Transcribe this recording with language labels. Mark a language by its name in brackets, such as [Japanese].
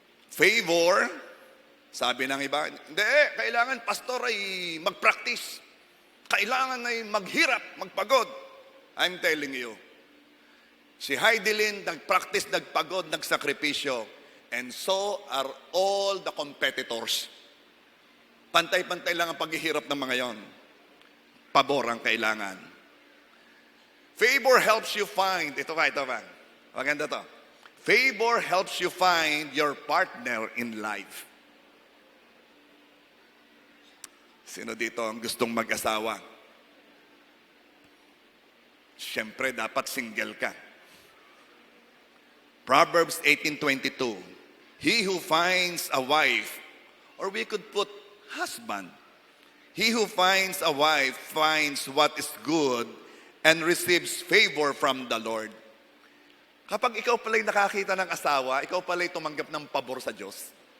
[Filipino] Favor, sabi ng iba, hindi, kailangan pastor ay mag-practice. Kailangan ay maghirap, magpagod. [English] I'm telling you, [Filipino] si Heidelin, nag-practice, nagpagod, nagsakripisyo. [English] And so are all the competitors. [Filipino] Pantay-pantay lang ang paghihirap ng mga yon. Pabor ang kailangan. [English] Favor helps you find, [Filipino] ito ba? Maganda to. [English] Favor helps you find your partner in life. [Filipino] Sino dito ang gustong mag-asawa? Siyempre, dapat single ka. [English] Proverbs 18:22. He who finds a wife, or we could put husband. He who finds a wife finds what is good and receives favor from the Lord. [Filipino] Kapag ikaw pala'y nakakita ng asawa, ikaw pala'y tumanggap ng pabor sa Diyos.